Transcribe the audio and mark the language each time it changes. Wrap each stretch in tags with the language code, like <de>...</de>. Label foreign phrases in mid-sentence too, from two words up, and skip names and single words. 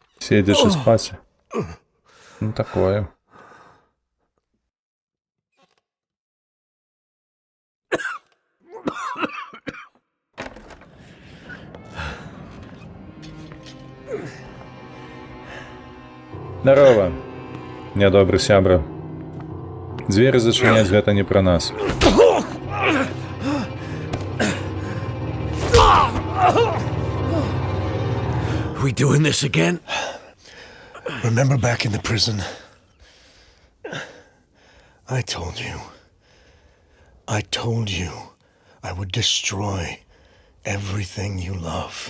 <ru>Сидишь и спать. Ну, такое. Здорово,</ru> <be>нядобры сябра. Дзверы зачыняць гэта не пра нас.</be> <en>We doing this again? Remember back in the prison? I told you I would destroy everything you love.</en>